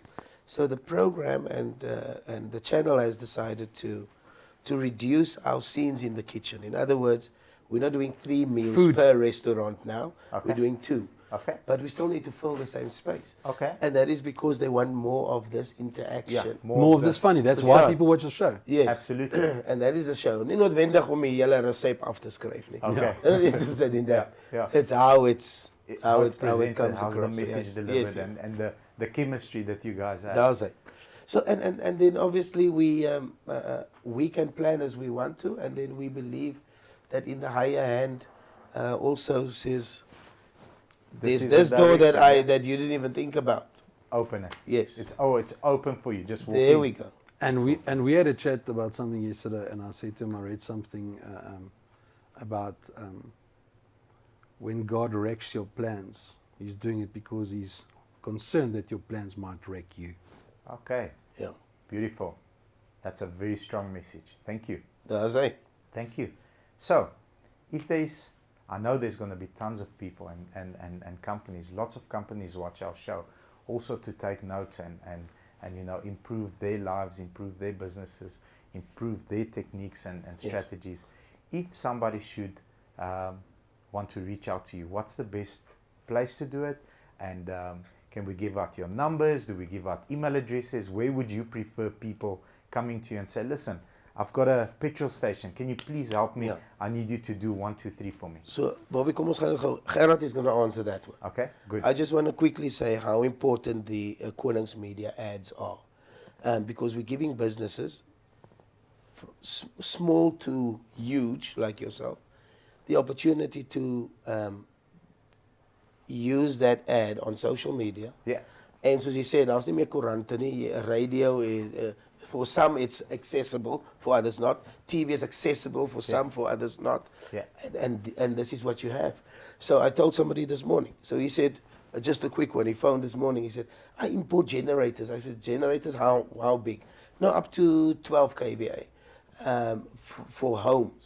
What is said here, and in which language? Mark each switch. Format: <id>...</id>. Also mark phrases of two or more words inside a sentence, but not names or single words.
<en>So the program and the channel has decided to reduce our scenes in the kitchen. In other words, we're not doing 3 meals Food. per restaurant now. Okay. We're doing 2. Okay. But we still need to fill the same space. Okay. And that is because they want more of this interaction. More of this funny. That's why</en> <af>Verstaan.</af> <en>people watch the show. Yes. Absolutely. And that is the show.</en> <af>Nie noodwendig om die hele resep af te skryf nie.</af> <en>Okay. I'm not interested in that. Yeah. It's how it presented, comes how's across. the message Yes. delivered, Yes. and the chemistry that you guys have.</en> <af>Daar's hy.</af> <en>So and then obviously we can plan as we want to, and then we believe that in the higher hand also says This there's is this a door direction. that you didn't even think about. Open it. Yes. It's open for you. Just walk There in. we go. And we had a chat about something yesterday, and I said to him, I read something about when God wrecks your plans, He's doing it because He's concerned that your plans might wreck you. Okay. Yeah. Beautiful. That's a very strong message. Thank you.</en> <af>Daar's hy.</af> <en>Thank you. So, I know there's going to be tons of people and companies, lots of companies watch our show, also to take notes and improve their lives, improve their businesses, improve their techniques and strategies. If somebody should want to reach out to you, what's the best place to do it? And can we give out your numbers? Do we give out email addresses? Where would you prefer people coming to you and say, listen, I've got a petrol station. Can you please help me? Yeah. I need you to do 1, 2, 3 for me. So Bobby,</en> <af>kom ons gaan gou.</af> <en>Gerhard is going to answer that one. Okay, good. I just want to quickly say how important the Konings Media ads are, because we're giving businesses, small to huge like yourself, the opportunity to use that ad on social media. Yeah,</en> <af>And soos jy sê, daar's nie meer koerante nie.</af> <en>Radio is for some it's accessible, for others not. TV is accessible for some, for others not. Yeah. And this is what you have. So I told somebody this morning. So he said, just a quick one. He phoned this morning. He said, I import generators. I said, generators? How big? No, up to 12 kVA for homes.</en>